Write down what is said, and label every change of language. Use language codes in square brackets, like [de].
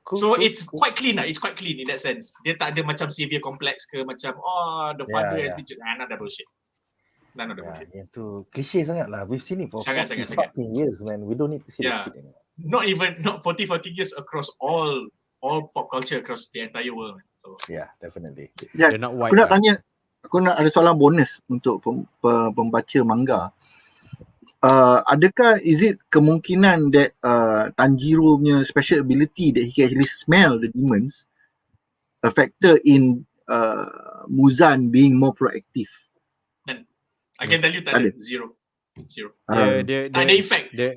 [en] So it's quite clean lah. It's quite clean in that sense. [ms] Dia tak ada macam [en] savior complex [ms] ke macam, [en] the father has been, none of that bullshit. None of that bullshit. [ms] Itu klise sangat lah. [en] We've seen it for 40 years, man. We don't need to see that shit anymore. Not 40 years across all pop culture across the entire world. So yeah, definitely. Yeah, [ms] aku nak ada soalan bonus untuk pembaca manga. Adakah [en] is it [ms] kemungkinan [en] that Tanjiro [ms] punya [en] special ability that he can actually smell the demons a factor in Muzan being more proactive? And I can tell you [ms] tak ada. [en] Zero. [ms] Tak ada [en] effect.